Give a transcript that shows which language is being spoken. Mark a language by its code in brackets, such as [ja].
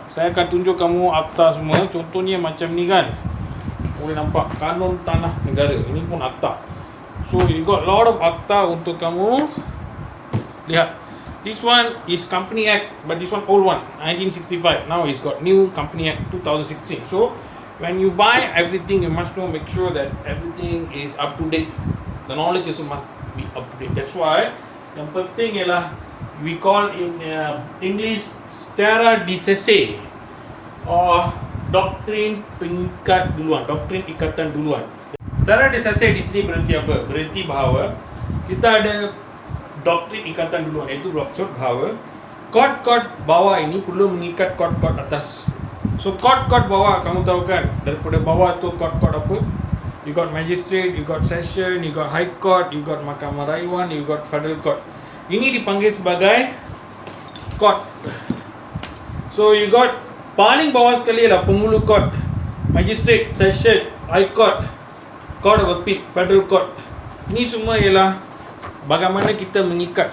[ms] Saya akan tunjuk kamu akta semua. Contohnya macam ni kan. Boleh nampak kanun tanah negara. Ini pun akta. [en] So you got lot of [ms] akta untuk kamu lihat. [en] This one is Company Act, but this one old one, 1965. Now it's got new Company Act 2016. So when you buy everything, you must know, make sure that everything is up to date. The knowledge also must be up to date. That's why [ms] yang penting ialah [en] we call in English [ms] Stare Decisis or doktrin pengikat duluan, doktrin ikatan duluan. Stare Decisis di sini berarti apa? Berarti bahawa kita ada doktrin ikatan duluan, iaitu bermaksud bahawa kod-kod bawah ini perlu mengikat kod-kod atas. So kod-kod bawah, kamu tahu kan, daripada bawah tu kod-kod apa? [en] You got magistrate, you got session, you got high court, you got [ms] mahkamah rayuan, [en] you got federal court. [ms] Ini dipanggil sebagai kod. [en] So you got [ms] paling bawah sekali adalah penghulu [en] court, magistrate, session, high court, court of appeal, federal court. [ms] Ini semua ialah bagaimana kita mengikat.